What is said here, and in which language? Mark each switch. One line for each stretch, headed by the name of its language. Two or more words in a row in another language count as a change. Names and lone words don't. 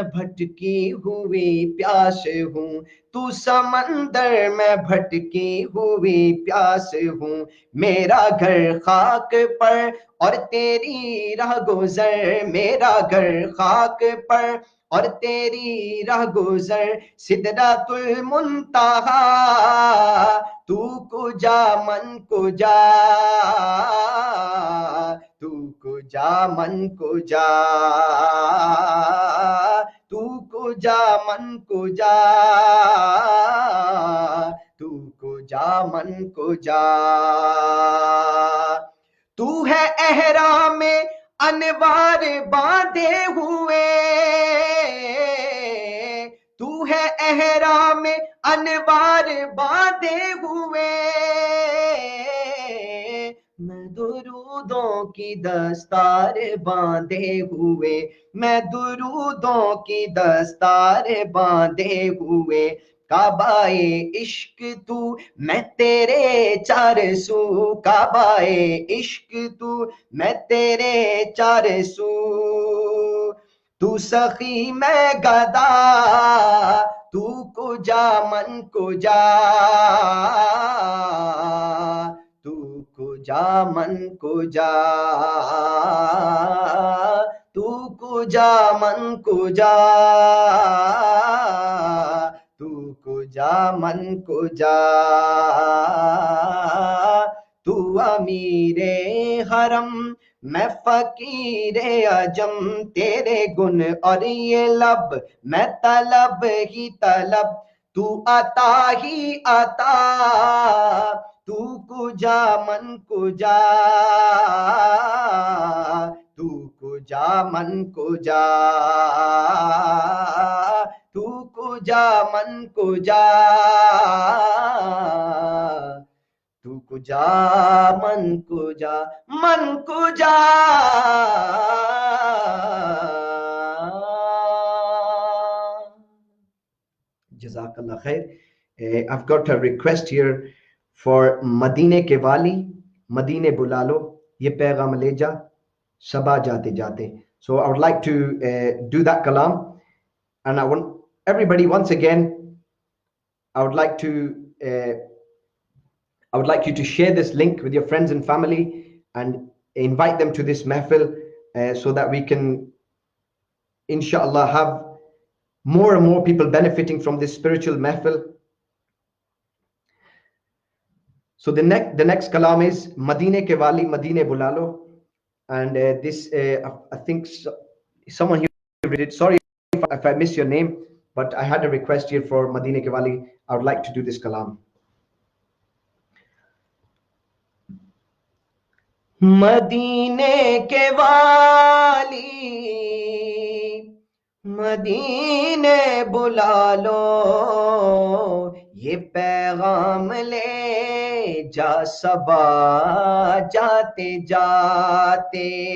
Urdu: بھٹکی ہوئی پیاس ہوں تو سمندر میں بھٹکی ہوئی پیاس ہوں میرا گھر خاک پر اور تیری راہ گزر میرا گھر خاک پر اور تیری راہ گزر سدرۃ المنتہا
Persian: تو کجا من کجا تو کجا من کجا تو کجا من کجا تو کجا من کجا
Urdu: تو ہے احرام انوار باندھے ہوئے تو ہے احرام انوار باندھے ہوئے میں درودوں کی دستار باندھے ہوئے میں درودوں کی دستار باندھے ہوئے کعبہ عشق تو میں تیرے چار سو کعبہ عشق تو میں تیرے چار سو تو سخی میں گدا
Persian: تو کجا من کجا تو کجا من کجا تو کجا من کجا تو کجا من کجا
Urdu: تو امیر حرم میں فقیر عجم تیرے گن اور یہ لب میں طلب ہی طلب تو عطا ہی عطا
Persian: تو کجا من کجا تو کجا من کجا تو کجا من کجا تو کجا من کجا من کجا
Arabic: جزاک اللہ خیر.
English: I've got a request here for
Urdu: مدینے کے والی مدینے بلا لو یہ پیغام لے جا صبا جاتے جاتے.
English: So I would like to do that kalam, and I want everybody once again I would like you to share this link with your friends and family and invite them to this mahfil so that we can inshallah have more and more people benefiting from this spiritual mahfil. So the next kalam is
Urdu: مدینے کے والی مدینے بلا لو,
English: and this I think someone here read it. Sorry if I miss your name, but I had a request here for
Urdu: مدینے کے والی.
English: I would like to do this kalam.
Urdu: مدینے کے والی مدینے بلا لو یہ پیغام لے جا صبا جاتے جاتے